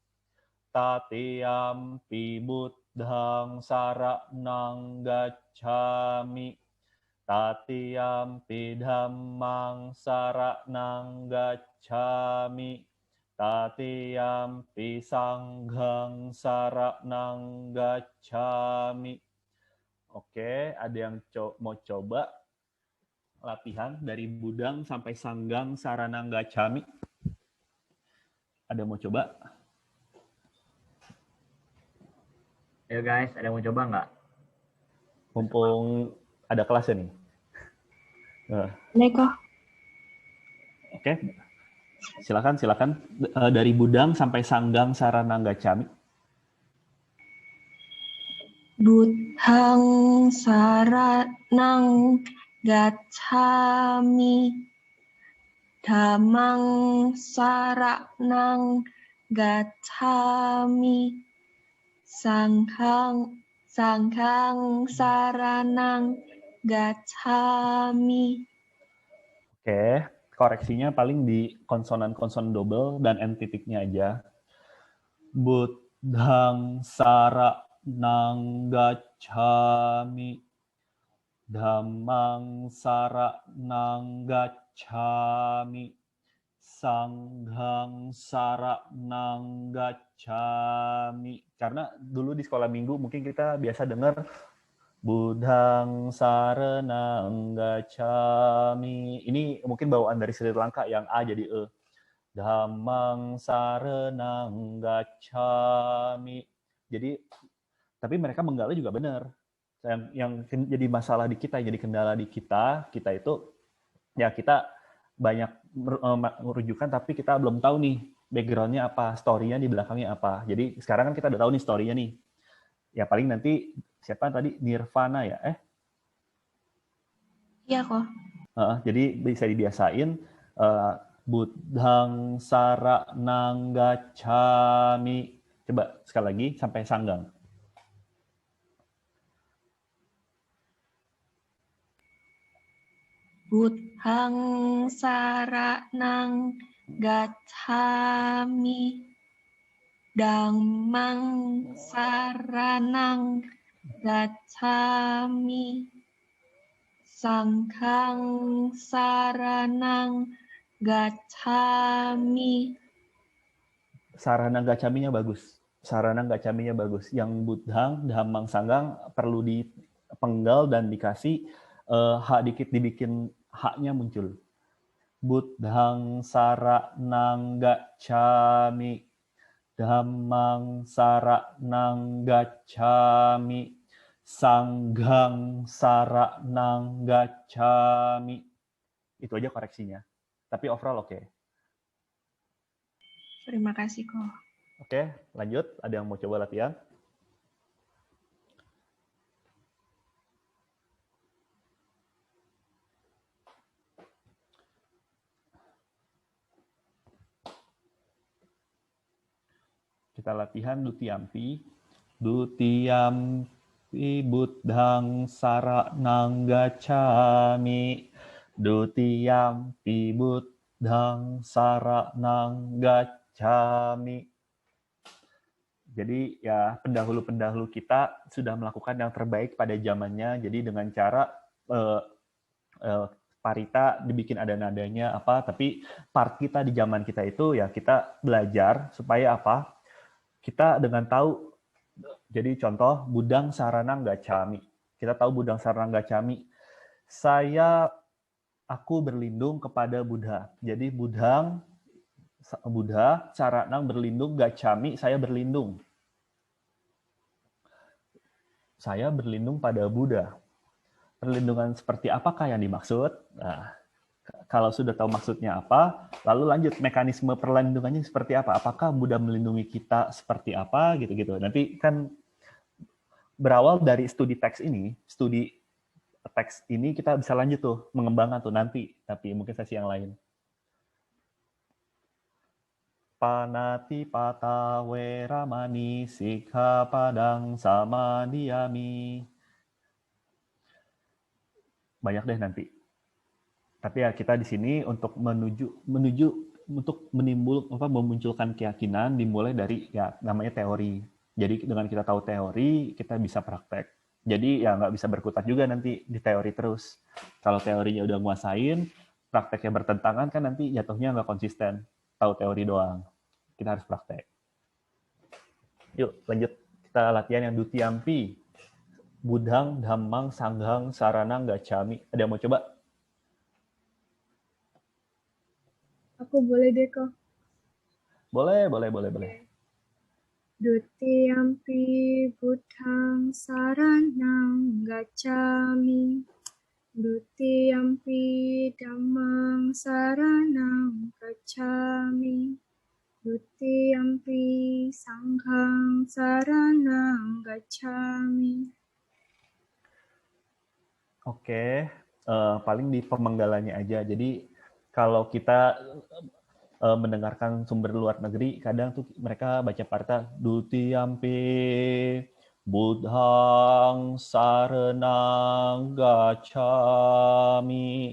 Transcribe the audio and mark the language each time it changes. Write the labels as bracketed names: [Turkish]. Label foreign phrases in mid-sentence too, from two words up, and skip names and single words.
[Pali] Tatiyampi buddhang saranang gacchami. Tatiyampi dhammang saranang gacchami. Tatiyampi sanghang saranang gacchami. [Indonesian] Oke, ada yang mau coba latihan dari Buddhang sampai [Pali] Sanggang Saranang Gacchami? [Indonesian] Ada mau coba? Ayo guys, ada yang mau coba nggak? Mumpung ada kelasnya nih. Neko. Oke, silakan. Dari Buddhang sampai [Pali] Sanggang Saranang Gacchami. Buddhang saranang gacchami. Dhammang saranang gacchami. Sanghang saranang gacchami. [Indonesian] Oke, koreksinya paling di konsonan-konsonan double dan N titiknya aja. [Pali] Buddhang saranang gacchami. Dhammang saranang gacchami. Sanghang saranang gacchami. [Indonesian] Karena dulu di sekolah minggu mungkin kita biasa dengar [Pali] Buddhang saranang gacchami. [Indonesian] Ini mungkin bawaan dari Sri Lanka yang A jadi E. [Pali] Dhammang saranang gacchami. [Indonesian] Jadi, tapi mereka menggali juga benar. Yang jadi masalah di kita, jadi kendala di kita itu ya kita banyak merujukan tapi kita belum tahu nih background-nya apa, story-nya di belakangnya apa. Jadi sekarang kan kita udah tahu nih story-nya nih. Ya paling nanti siapa tadi Nirvana ya? Iya kok. Jadi bisa dibiasain [Pali] Buddhang saranang gacchami. [Indonesian] Coba sekali lagi sampai Sanggang. [Pali] Buddhang saranang gacchami. Dhammang saranang gacchami. Sanghang saranang gacchami. Sarana gacaminya [Indonesian] bagus. [Pali] Sarana gacaminya [Indonesian] bagus. Yang [Pali] Buddhang, Dhammang, Sanggang [Indonesian] perlu dipenggal dan dikasih hak dikit, dibikin haknya muncul. [Pali] Buddhang saranang gacchami. Dhammang saranang gacchami. Sanghang saranang gacchami. [Indonesian] Itu aja koreksinya. Tapi overall oke. Terima kasih kok. Oke, lanjut. Ada yang mau coba latihan? Kita latihan Dutiyampi. [Pali] Dutiyampi Buddhang saranang gacchami. Dutiyampi Buddhang saranang gacchami. [Indonesian] Jadi ya pendahulu-pendahulu kita sudah melakukan yang terbaik pada zamannya. Jadi dengan cara parita dibikin ada nadanya apa, tapi part kita di zaman kita itu ya kita belajar supaya apa? Kita dengan tahu. Jadi contoh [Pali] Buddhang saranang gacchami. [Indonesian] Kita tahu [Pali] Buddhang saranang gacchami. [Indonesian] Aku berlindung kepada Buddha. Jadi Buddha saranang berlindung, gacchami saya berlindung. Saya berlindung pada Buddha. Perlindungan seperti apakah yang dimaksud? Nah, kalau sudah tahu maksudnya apa, lalu lanjut mekanisme perlindungannya seperti apa? Apakah Buddha melindungi kita seperti apa gitu-gitu. Nanti kan berawal dari studi teks ini kita bisa lanjut tuh mengembangkan tuh nanti, tapi mungkin sesi yang lain. [Pali] Panati pata weramani sikkhapadang samadhiyami. [Indonesian] Banyak deh nanti. Tapi ya kita di sini untuk memunculkan keyakinan dimulai dari ya namanya teori. Jadi dengan kita tahu teori, kita bisa praktek. Jadi ya nggak bisa berkutat juga nanti di teori terus. Kalau teorinya udah nguasain, prakteknya bertentangan kan nanti jatuhnya nggak konsisten. Tahu teori doang. Kita harus praktek. Yuk lanjut. Kita latihan yang Dutiyampi. [Pali] Buddhang, Dhammang, Sanghang, Saranang, Gacchami. [Indonesian] Ada yang mau coba? Aku boleh deh kok. Boleh. [Pali] Dutiyampi Buddhang saranang gacchami. Dutiyampi Dhammang saranang gacchami. Dutiyampi Sanghang saranang gacchami. [Indonesian] Oke, paling di pemenggalannya aja. Jadi kalau kita mendengarkan sumber luar negeri, kadang tuh mereka baca parta [Pali] Dutiyampi Buddhang saranang gacchami.